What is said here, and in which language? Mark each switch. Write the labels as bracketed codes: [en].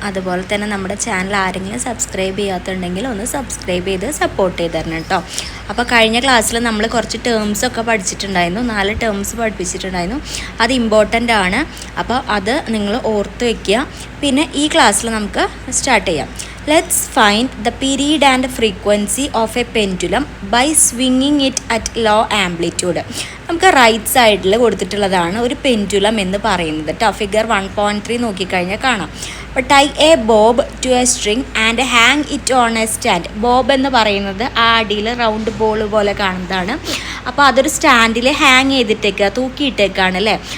[ml] അതുപോലെ തന്നെ നമ്മുടെ ചാനൽ ആരെങ്കിലും സബ്സ്ക്രൈബ് ചെയ്യാത്തുണ്ടെങ്കിൽ ഒന്ന് സബ്സ്ക്രൈബ് ചെയ്ത് സപ്പോർട്ട് ചെയ്ത് തരണം കേട്ടോ. അപ്പോൾ കഴിഞ്ഞ ക്ലാസ്സിൽ നമ്മൾ കുറച്ച് ടേംസൊക്കെ പഠിച്ചിട്ടുണ്ടായിരുന്നു. 4 ടേംസ് പഠിപ്പിച്ചിട്ടുണ്ടായിരുന്നു. അത് ഇമ്പോർട്ടൻ്റ് ആണ്. അപ്പോൾ അത് നിങ്ങൾ ഓർത്ത് വയ്ക്കുക. പിന്നെ ഈ ക്ലാസ്സിൽ നമുക്ക് സ്റ്റാർട്ട് ചെയ്യാം. [en] Let's find the period and frequency of a pendulum by swinging it at low amplitude. [ml] നമുക്ക് റൈറ്റ് സൈഡിൽ കൊടുത്തിട്ടുള്ളതാണ് ഒരു പെൻഡുലം എന്ന് പറയുന്നത് കേട്ടോ. ഫിഗർ 1.3 നോക്കിക്കഴിഞ്ഞാൽ കാണാം. അപ്പോൾ [en] Tie a bob to a string and hang it on a stand. [ml] Bob എന്ന് പറയുന്നത് ആ അടിയിൽ റൗണ്ട് ബോൾ പോലെ കാണുന്നതാണ്. അപ്പോൾ അതൊരു സ്റ്റാൻഡിൽ ഹാങ് ചെയ്തിട്ടേക്കുക, തൂക്കിയിട്ടേക്കാണ് അല്ലേ.